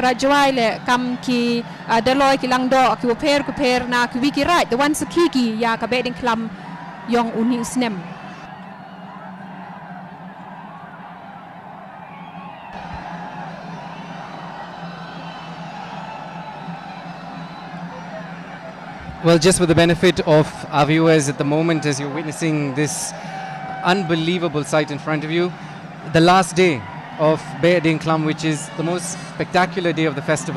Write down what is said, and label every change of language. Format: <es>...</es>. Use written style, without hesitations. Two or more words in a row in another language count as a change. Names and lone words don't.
<kha>karajwai le kam ki daloi ki langdo ki per na ki wiki right duan seki ki ya ka Behdeienkhlam yong uni snem.</kha> <en>Well, just for the benefit of our viewers at the moment as you're witnessing this unbelievable sight in front of you, the last day of Behdeienkhlam, which is the most spectacular day of the festival.</en>